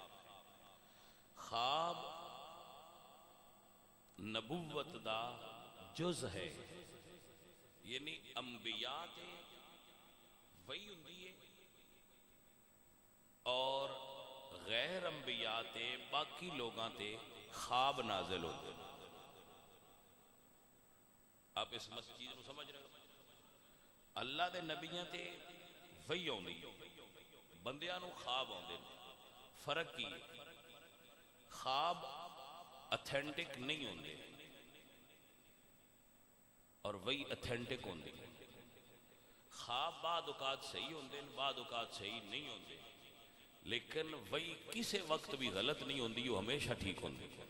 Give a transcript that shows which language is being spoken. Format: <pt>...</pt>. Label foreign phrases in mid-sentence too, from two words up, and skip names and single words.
<pa>خواب نبوت دا جز ہے، یعنی انبیاء تے وہی ہوندی ہے اور غیر انبیاء تے باقی لوگاں تے</pa> <ur>خواب نازل ہوتے ہیں. آپ اس چیز کو سمجھ رہے ہو؟</ur> <pa>اللہ دے نبیاں تے وہی ہوندی، بندیاں نو خواب ہوندے. فرق کی؟ خواب اتھینٹک نہیں ہوندے اور وہی اتھینٹک ہوندے. خواب بعد اوقات صحیح ہوندے، بعد اوقات صحیح نہیں ہوندے، لیکن وہی کسی وقت بھی غلط نہیں ہوندی، وہ ہمیشہ ٹھیک ہوندے.</pa>